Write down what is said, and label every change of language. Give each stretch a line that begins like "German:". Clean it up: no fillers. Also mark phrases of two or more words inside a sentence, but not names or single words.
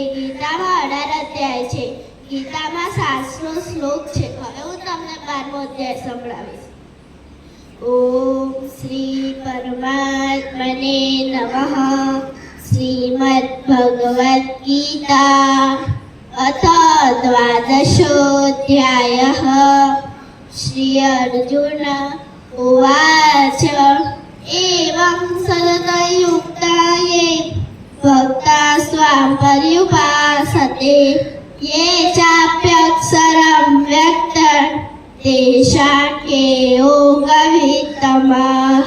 Gujarati: ગીતામાં 18 અધ્યાય છે. ગીતામાં 700 શ્લોક છે. હવે હું તમને 12મો અધ્યાય સંભળાવીશ.
Sanskrit: ઓમ શ્રી પરમાત્મને નમઃ. શ્રીમદ્ ભગવદ્ ગીતા अथ द्वादशोऽध्यायः. श्री अर्जुन उवाच एवं सततयुक्ता ये भक्ता स्वां पर्युपासते ये चाप्यक्षरं व्यक्तं तेषां के योगवित्तमः.